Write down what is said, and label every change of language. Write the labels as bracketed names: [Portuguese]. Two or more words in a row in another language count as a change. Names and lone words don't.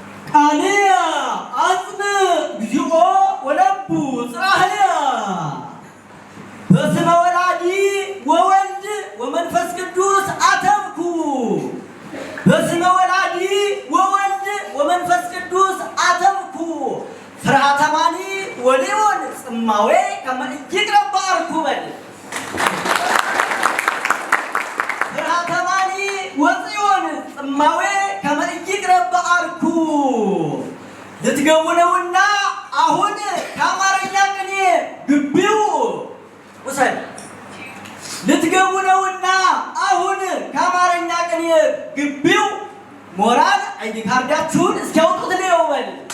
[Geez] ቃልየ አጽንዕ እግዚኦ ወለቡ ጽራህየ በስመ ወላዲ ወወልድ ወመንፈስ ቅዱስ አተምኩ። በስመ ወላዲ ወወልድ ወመንፈስ ቅዱስ አተምኩ። ፍርሃተ ማኒ ወሊዮን ጽማዌ ከመ ኢይቅረብ በአርኩ በል። ፍርሃተ ማኒ ወጽዮን ጽማዌ ከመ ኢይቅረብ በአርኩ። [Amharic] ልትገቡ ነውና አሁን ከአማርኛ ቅኔ ግቢው ውሰድ። ልትገቡ ነውና አሁን ከአማርኛ ቅኔ ግቢው [English] moral ID [Amharic] ካርዳችሁን እስኪያወጡት ልየው በል።